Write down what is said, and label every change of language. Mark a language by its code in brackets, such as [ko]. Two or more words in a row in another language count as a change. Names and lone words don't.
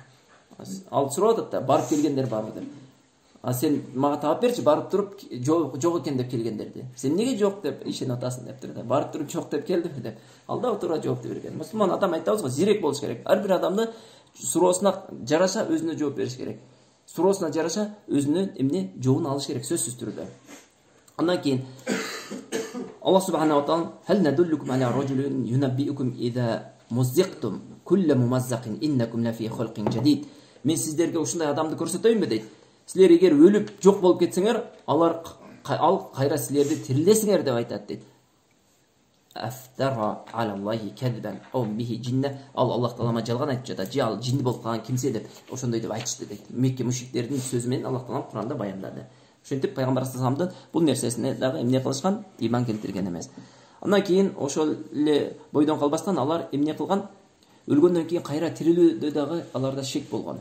[ky] Ал сурап атат да, барып келгендер барбы деп. Сен мага таап берчи, барып туруп жок экен деп келгендерди. Сен эмнеге жок деп ишенип атасың дептир да. Барып туруп жок деп келдиби деп. Ал да туура жооп берген. Мусулман адам айтабыз го, зирек болуш керек. Ар бир адамды суроосуна жараша өзүнө жооп бериш керек. Суроосуна жараша өзүнө эмне жообун алыш керек, сөзсүз түрдө. Андан кийин Аллах [ar] سبحانه وتعالى هل ندلكم على رجل ينبئكم إذا مزقتم كل ممزق إنكم لفي خلق جديد." [ky] Мен сиздерге ушундай адамды көрсөтөйүнбү дейт. Силер эгер өлүп жок болуп кетсеңер, ал кайра силерди тирилесиңер деп айтат дейт. [ar] أفترى على الله كذبا أم به جنة. [ky] Ал Аллах Таалама жалган айтып жатат, же ал жин болуп калган кимсе деп ошондой деп айтышты дейт. Мекке мушриктердин сөзү менен Аллах Таалам Куранда баяндады. Ошентип пайгамбар [ar] صلى الله عليه وسلم [ky] бул нерсесине дагы эмне кылышкан? Иман келтирген эмес. Андан кийин ошол эле бойдон калбастан алар эмне кылган? Өлгөндөн кийин кайра тирилүүдө дагы аларда шек болгон.